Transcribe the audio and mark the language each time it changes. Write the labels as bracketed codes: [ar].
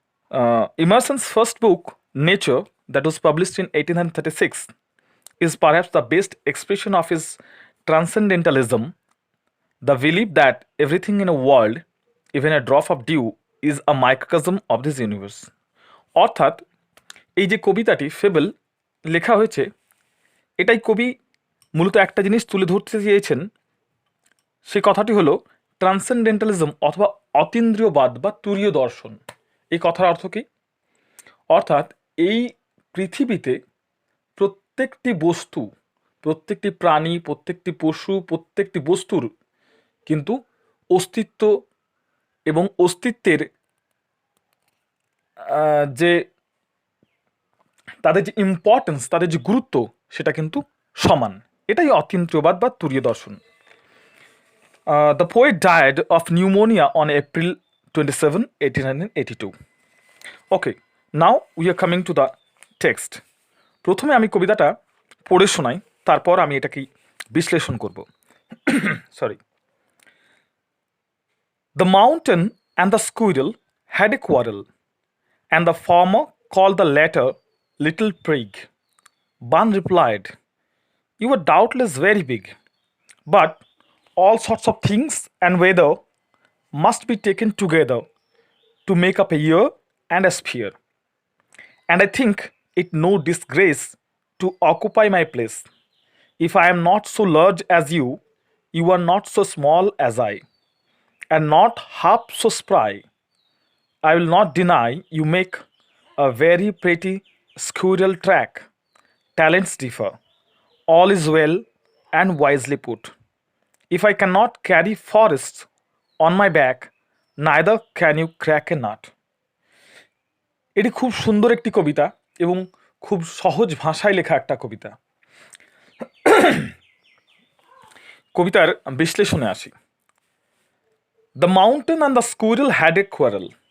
[en] Emerson's first book, Nature, that was published in 1836, is perhaps the best expression of his transcendentalism, the belief that everything in a world, even a drop of dew, is a microcosm of this universe. [bn] অর্থাৎ এই যে কবিতাটি fable লেখা হয়েছে, এটাই কবি মূলত একটা জিনিস তুলে ধরতে চেয়েছেন। সে কথাটি হলো ট্রান্সেন্ডেন্টালিজম অথবা অতীন্দ্রিয়বাদ বা তুরীয় দর্শন। এই কথার অর্থ কি? অর্থাৎ এই পৃথিবীতে প্রত্যেকটি বস্তু, প্রত্যেকটি প্রাণী, প্রত্যেকটি পশু, প্রত্যেকটি বস্তুর কিন্তু অস্তিত্ব এবং অস্তিত্বের যে তাদের যে ইম্পর্টেন্স, তাদের যে গুরুত্ব, সেটা কিন্তু সমান। এটাই অতীন্দ্রিয়বাদ বা তুরীয় দর্শন। [en] The poet died of pneumonia on April 27, 1882. Okay, now we are coming to the text. [bn] প্রথমে আমি কবিতাটা পড়ে শোনাই, তারপর আমি এটাকে বিশ্লেষণ করব। Sorry. [en] The mountain and the squirrel had a quarrel, and the former called the latter Little Prig. Bun replied, "You are doubtless very big, but all sorts of things and weather must be taken together to make up a year and a sphere. And I think it no disgrace to occupy my place. If I am not so large as you, you are not so small as I, and not half so spry. I will not deny you make a very pretty squirrel track. Talents differ. All is well and wisely put. If I cannot carry forests on my back, neither can you crack a nut." [bn] এটি খুব সুন্দর একটি কবিতা এবং খুব সহজ ভাষায় লেখা একটা কবিতা। কবিতার বিশ্লেষণে আসি। [en] The mountain and the squirrel had a quarrel.